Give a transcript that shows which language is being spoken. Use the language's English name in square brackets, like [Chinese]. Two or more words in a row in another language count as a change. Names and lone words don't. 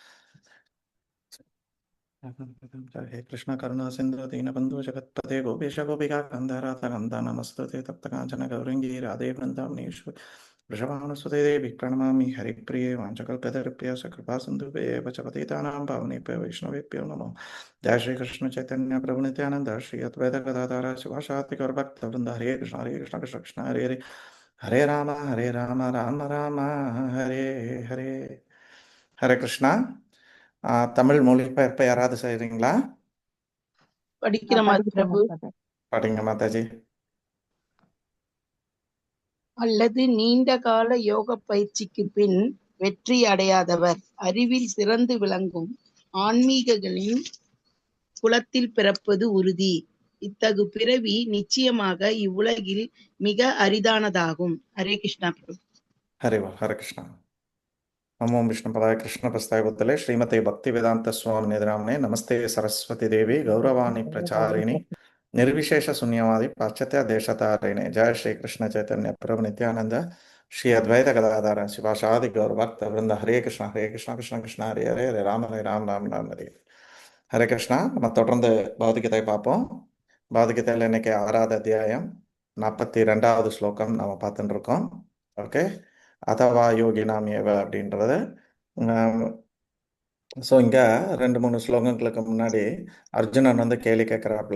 [Sanskrit] हे कृष्ण करुणा सिंधु दीनबंधु जगत्पते गोपीश गोपिका कंधराधा कंदा नमस्तुते तप्त कांचन गौरंगी राधे वृंदावनेश्वरी वृषभानुसुते देवी प्रणमामि हरिप्रिये वाञ्छकल्पतरुभ्यः कृपा सिन्धुभ्यः च पतितानां पावनेभ्यो वैष्णवेभ्यो नमो. जय श्री कृष्ण चैतन्य प्रभु नित्यानंद श्री अद्वैत गदाधर शिवासादि गौरभक्तवृंद. हरे कृष्ण कृष्ण कृष्ण हरे हरे हरे राम राम राम हरे हरे. [Tamil] ஹரே கிருஷ்ணா. தமிழ் மொழிபெயர்ப்பை யாராவது செய்கிறீங்களா? படிக்கிற பிரபு. படிங்க மாதாஜி. அல்லது நீண்ட கால யோக பயிற்சிக்கு பின் வெற்றி அடையாதவர் அறிவில் சிறந்து விளங்கும் ஆன்மீகங்களின் குலத்தில் பிறப்பது உறுதி. இத்தகு பிறவி நிச்சயமாக இவ்வுலகில் மிக அரிதானதாகும். ஹரே கிருஷ்ணா பிரபு. ஹரே கிருஷ்ணா. [Sanskrit] नमो विष्णुपादाय कृष्ण प्रेष्ठाय भूतले श्रीमते भक्ति वेदान्त स्वामिन् इति नामिने नमस्ते सारस्वते देवे गौरवाणी प्रचारिणे निर्विशेष शून्यवादी पाश्चात्य देशतारिणे. जय श्री कृष्ण चैतन्य प्रभु नित्यानंद श्री अद्वैत गदाधर शिवासादि गौर भक्त वृंद. हरे कृष्ण कृष्ण कृष्ण हरे हरे हरे राम राम राम हरे. [Tamil] ஹரே கிருஷ்ணா. நம்ம தொடர்ந்து பகவத்கீதை பார்ப்போம். பகவத்கீதையில் இன்னைக்கு 6வது அத்தியாயம் 42வது ஸ்லோகம் நம்ம பார்த்துட்டு இருக்கோம். [Sanskrit] ஓகே, अथवा योगिनाम् एव அப்படின்றது. [Tamil] ஸோ இங்கே 2-3 ஸ்லோகங்களுக்கு முன்னாடி அர்ஜுனன் வந்து கேள்வி கேட்குறாப்புல.